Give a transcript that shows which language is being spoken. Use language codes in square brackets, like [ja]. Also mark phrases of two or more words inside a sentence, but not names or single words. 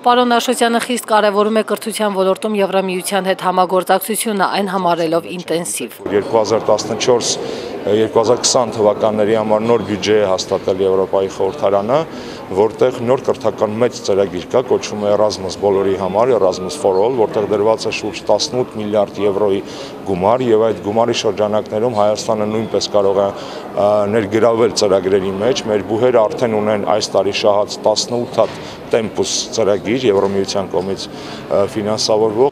[hy] Պարոն Աշոտյանը խիստ կարևորում է կրթության ոլորտում Եվրամիության հետ համագործակցությունը, այն համարելով ինտենսիվ։ 2014-2020 թվականների համար նոր բյուջե է հաստատել Եվրոպայի խորհրդարանը, որտեղ նոր կրթական մեծ ծրագիր կա, կոչվում է Erasmus բոլորի համար, [en] Erasmus for all, [hy] որտեղ դրված է շուրջ 18 միլիարդ եվրոյի գումար եւ այդ գումարի շրջանակներում Հայաստանը նույնպես կարող է ներգրավել ծրագրերի մեջ։ Մեր բուհերը արդեն ունեն այս տարի շահած 18 հատ Tempus ծրագիր Եվրամիության կողմից ֆինանսավորվող։